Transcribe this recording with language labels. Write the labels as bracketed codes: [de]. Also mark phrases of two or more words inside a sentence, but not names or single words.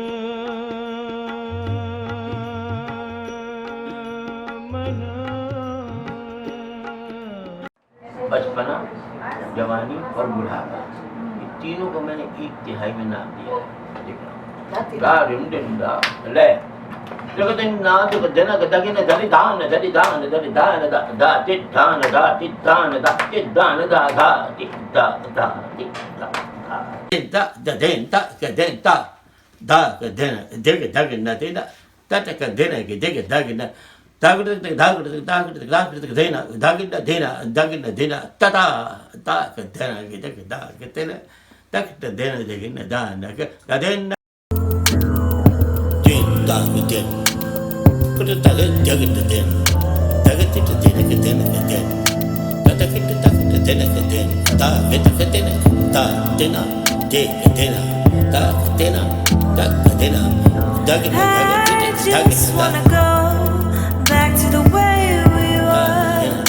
[hi] बचपना, जवानी और बुढ़ापा, ये तीनों को मैंने एक तिहाई में नाम दिया है। गा रिम डिम दा ले जगतिन ना जग जना गदगिन धरि दान धरि दान धरि दान दा दा ति दान दा ति दान दा ति दान दा धा ति दा धा ति दा धा दा den ta ka den ta da ka den dig dag na te da ta ta ka den ke dig dag na da ka da da ka da ka da ka da dena da ka da dena ta ta ta ka den ke dig da ka te na ta ka dena dig na da na ka da den din da ka den ka da da dig da den da ka te den ka den ka den takita takita dena dena ta vita fitina ta dena de dena ta dena da dena da [en] I just wanna go back to the way we were.